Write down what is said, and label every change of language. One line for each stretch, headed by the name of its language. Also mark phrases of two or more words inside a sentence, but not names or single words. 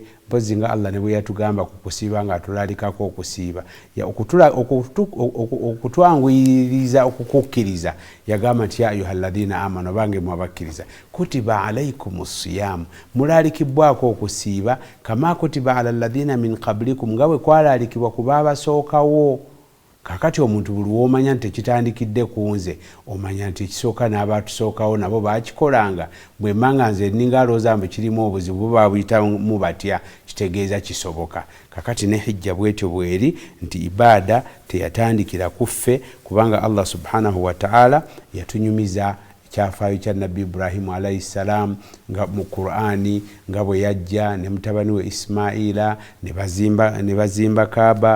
Ganda: Mpozi nga Allah ne bwe yatugamba ku kusiiba ng'atulalikako okusiiba, okutwanguyiriza okukukkiriza, yagamba nti
Arabic: يا أيها الذين آمنوا,
Ganda: bange mwabakkiriza,
Arabic: كتب عليكم الصيام,
Ganda: mulaalikibwako okusiiba,
Arabic: كما كتب على الذين من قبلكم,
Ganda: nga bwe kwalaalikibwa ku baabasookawo. Kakati omuntu buli w'omanya nti tekitandikidde ku nze, omanya nti ekisooka n'abatusookawo nabo baakikolanga. Bwe mmanga nze ninga alowooza mbu kirimu obuzibu babuyitamu batya, kitegeeza kisoboka. Kakati ne hijja bwetyo bweri, nti ibaada teyatandikira ku ffe, kubanga
Arabic: الله سبحانه وتعالى
Ganda: yatunyumiza ekyafaayo kya nabbi Ibrahimu
Arabic: عليه السلام
Ganda: nga mu Qur'ani nga bwe yajja ne mutabani we Ismaila ne bazimba Kaaba.